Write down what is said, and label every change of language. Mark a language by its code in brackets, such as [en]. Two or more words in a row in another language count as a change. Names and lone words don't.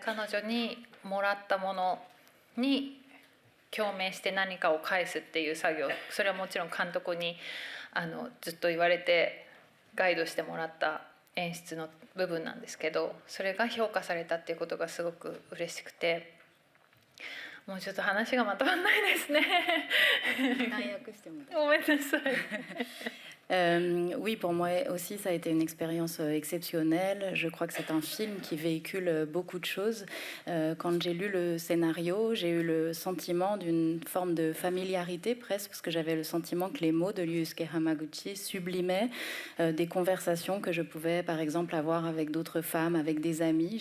[ja] 彼女にもらったものに共鳴して何かを返すっていう作業、それはもちろん監督にずっと言われてガイドしてもらった演出の部分なんですけど、それが評価されたっていうことがすごく嬉しくて、もうちょっと話がまとまらないですね。ごめんなさい。 [fr] Oui, pour moi aussi, ça a été une expérience exceptionnelle. Je crois que c'est un film qui véhicule beaucoup de choses. Quand j'ai lu le scénario, j'ai eu le sentiment d'une forme de familiarité presque, parce que j'avais le sentiment que les mots de Ryusuke Hamaguchi sublimaient des conversations que je pouvais, par exemple, avoir avec d'autres femmes, avec des amis.